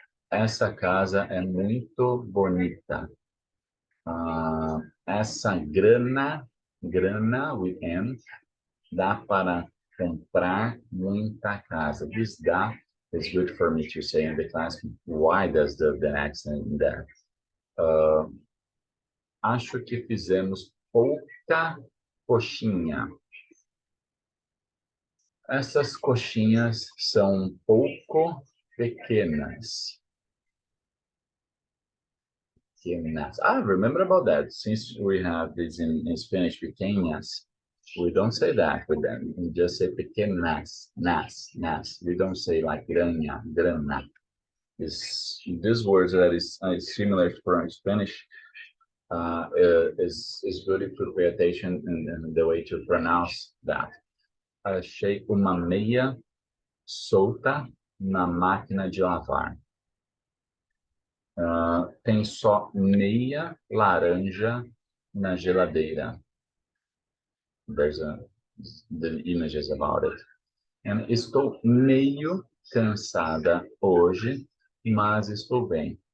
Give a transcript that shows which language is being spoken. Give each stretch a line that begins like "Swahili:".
Portuguese: Essa casa é muito bonita. Essa grana with N, dá para comprar muita casa.
English: This dá is good for me to say in the class. Why does the accent in there?
Portuguese: Acho que fizemos pouca coxinha. Essas coxinhas são um pouco pequenas.
English: Remember about that. Since we have this in Spanish, pequeñas, we don't say that with them. We just say pequeñas, nas. We don't say like grana, grana. These words that is similar from Spanish is good if you pay attention in the way to pronounce that.
Portuguese: Achei uma meia solta na máquina de lavar. Tem só meia laranja na geladeira.
English: The images about it. And
Portuguese: estou meio cansada hoje, mas estou bem.